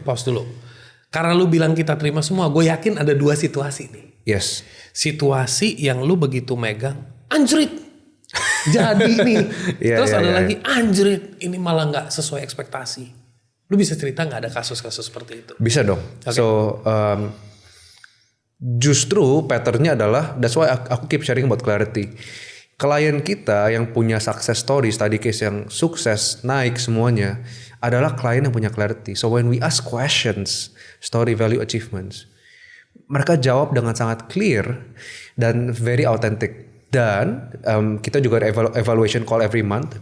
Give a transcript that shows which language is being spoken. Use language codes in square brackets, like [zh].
[id] pause dulu. Karena lu bilang kita terima semua, gue yakin ada 2 situasi nih. [en] Yes. [id] Situasi yang lu begitu megang, anjrit, jadi nih. Terus ada lagi, anjrit, ini malah nggak sesuai ekspektasi. Lu bisa cerita nggak ada kasus-kasus seperti itu? Bisa dong. [en] So [id] justru patternnya adalah, [en] that's why aku keep sharing about clarity. [id] Klien kita yang punya success story, study case yang sukses, naik semuanya, adalah klien yang punya clarity. [en] So when we ask questions, story, value, achievements, [id] mereka jawab dengan sangat clear dan [en] very authentic. [id] Dan kita juga ada [en] evaluation call every month.